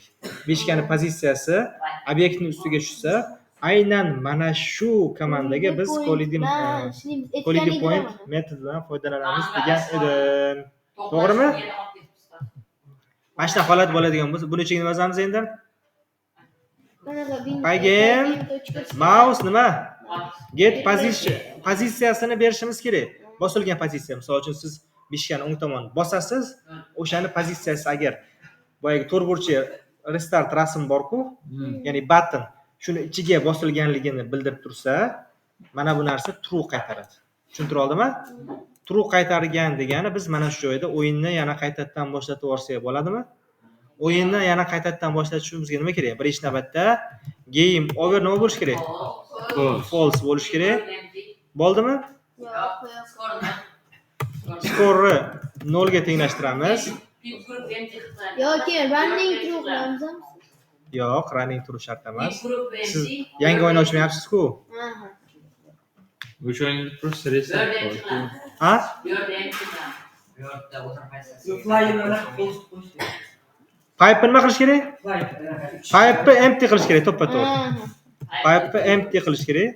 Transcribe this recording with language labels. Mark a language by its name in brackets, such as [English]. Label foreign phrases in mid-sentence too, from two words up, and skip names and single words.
[Uzbek] Mishkani pozitsiyasi obyektning ustiga tushsa, aynan mana shu komandaga biz [English] collider point [Uzbek] metodidan foydalanamiz degan edim. To'g'rimi? Mana shunaqa holat bo'ladigan bo'lsa, buni ichiga nima yozamiz endi? [English] Pygame mouse [Uzbek] nima? [English] Get position. [Uzbek] Pozitsiyasini berishimiz kerak. Bosilgan pozitsiya. Misol uchun siz mishkani o'ng tomon bosasiz, o'shani pozitsiyasi agar boyagi to'rtburchak restart rasm bor-ku, ya'ni button shuni ichiga bosilganligini bildirib tursa, mana bu narsa true qaytaradi. Tushuntira oldimmi? True qaytargan degani biz mana shu joyda o'yinni yana qaytadan boshlatib yuborsak bo'ladimi? O'yinni yana qaytadan boshlatishimizga nima kerak? Birinchi navbatda [English] game over [Uzbek] nima bo'lish kerak? False bo'lish kerak. Bo'ldimi? Skorni 0 ga tenglashtiramiz. Yoki [English] running true [Uzbek] qilamiz. Yo'q, [English] running true [Uzbek] shart emas. Siz yangi o'yin ochmayapsiz-ku. O'sha o'yinda просто restart qildi. Ha? Pipe nima qilish kerak? [English] Pipe empty [Uzbek] qilish kerak, to'ppa-to'g'ri. [English] Pipe empty [Uzbek] qilish kerak.